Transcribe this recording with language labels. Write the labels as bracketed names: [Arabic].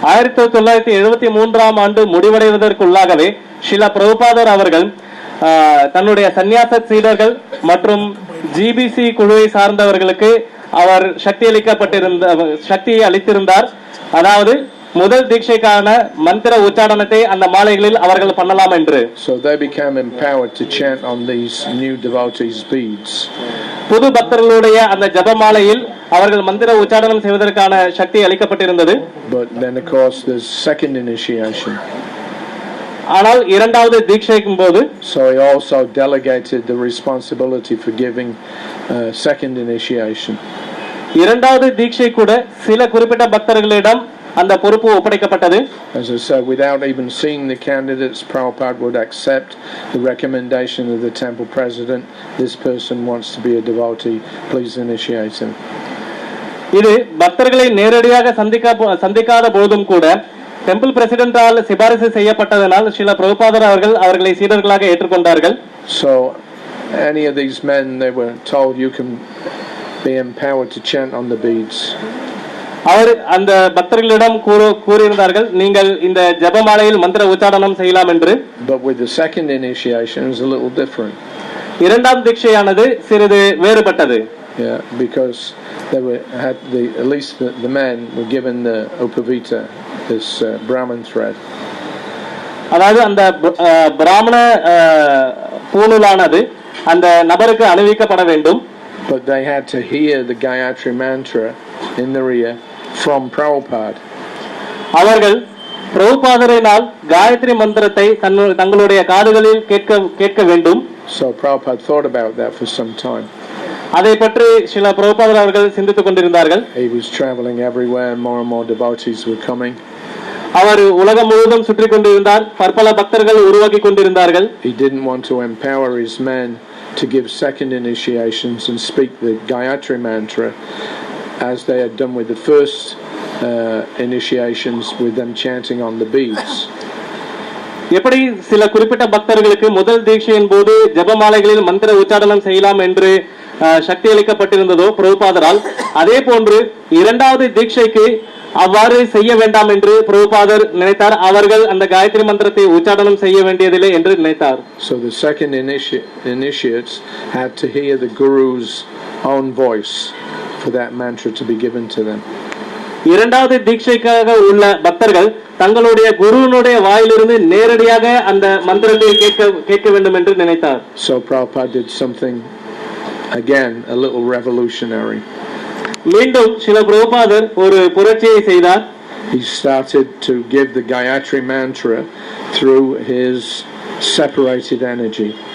[Tamil] 1973ஆம் ஆண்டு முடிவடைவதற்குள்ளாகவே ஸ்ரீல பிரபுபாதர் அவர்கள் தன்னுடைய சந்நியாச சீடர்கள் மற்றும் ஜிபிசி குழுவை சார்ந்தவர்களுக்கு அவர் சக்தியை அளித்திருந்தார். அதாவது முதல் தீட்சைக்கான மந்திர உச்சாரணத்தை அந்த மாலைகளில் அவர்கள் பண்ணலாம் என்று. [English] So they became empowered to chant on these new devotees' beads. [Tamil] புது பக்தர்களுடைய அந்த ஜபமாலையில் அவர்கள் மந்திர உச்சாரணம் செய்வதற்கான சக்தி அளிக்கப்பட்டிருந்தது. [English] But then of course there's second initiation. [Tamil] ஆனால் இரண்டாவது தீட்சைக்கும் போது [English] So he also delegated the responsibility for giving second initiation. [Tamil] இரண்டாவது தீட்சை கூட சில குறிப்பிட்ட பக்தர்களிடம் அந்த பொறுப்பு ஒப்படைக்கப்பட்டது. [English] As I said, without even seeing the candidates, Prabhupada would accept the recommendation of the temple president. This person wants to be a devotee, please initiate him. [Tamil] இது பக்தர்களை நேரடியாக சந்திக்காத போதும் கூட டெம்பிள் பிரசிடென்டால் சிபாரிசு செய்யப்பட்டதனால் ஸ்ரீல பிரபுபாதர் அவர்கள் அவர்களை சீடர்களாக ஏற்றுக்கொண்டார்கள். [English] So any of these men, they were told you can be empowered to chant on the beads. [Tamil] அவர் அந்த பக்தர்களிடம் கூறியிருந்தார்கள், நீங்கள் இந்த ஜபமாலையில் மந்திர உச்சாரணம் செய்யலாம் என்று. [English] But with the second initiation it was a little different. [Tamil] இரண்டாம் தீட்சையானது சிறிது வேறுபட்டது. [English] Yeah, because they had at least the men were given the upavita, this Brahman thread. [Tamil] அதாவது அந்த பிராமண பூணூலானது அந்த நபருக்கு அணிவிக்கப்பட வேண்டும். [English] But they had to hear the Gayatri mantra in their ear from Prabhupada. [Tamil] அவர்கள் பிரபுபாதரினால் காயத்ரி மந்திரத்தை தங்களுடைய காதுகளில் கேட்க வேண்டும். [English] So Prabhupada thought about that for some time. [Tamil] அதை பற்றி சில பிரபுபாதர் அவர்கள் சிந்தித்துக் கொண்டிருந்தார்கள். [English] He was traveling everywhere and more devotees were coming. [Tamil] அவர் உலகம் முழுவதும் சுற்றி கொண்டிருந்தார். பற்பல பக்தர்கள் உருவாக்கி கொண்டிருந்தார்கள். [English] He didn't want to empower his men to give second initiations and speak the Gayatri mantra as they had done with the first initiations with them chanting on the beads. [Tamil] எப்படி சில குறிப்பிட்ட பக்தர்களுக்கு முதல் தீட்சையின் போது ஜபமாலைகளில் மந்திர உச்சாரணம் செய்யலாம் என்று சக்தி அளிக்கப்பட்டிருந்ததோ பிரபுபாதரால், அதே போன்று இரண்டாவது தீட்சைக்கு அவ்வாறு செய்ய வேண்டாம் என்று பிரபுபாதர் நினைத்தார். அவர்கள் அந்த காயத்ரி மந்திரத்தை உச்சாரணம் செய்ய வேண்டியதில்லை என்று நினைத்தார். [English] So the second initiates had to hear the Guru's own voice for that mantra to be given to them. [Tamil] இரண்டாவது தீட்சைக்காக உள்ள பக்தர்கள் தங்களுடைய குருவினுடைய வாயிலிருந்து நேரடியாக அந்த மந்திரத்தை கேட்க வேண்டும் என்று நினைத்தார். [English] So Prabhupada did something again a little revolutionary. [Tamil] மீண்டும் சில பிரபுபாதர் ஒரு புரட்சியை செய்தார். [English] He started to give the Gayatri mantra through his separated energy.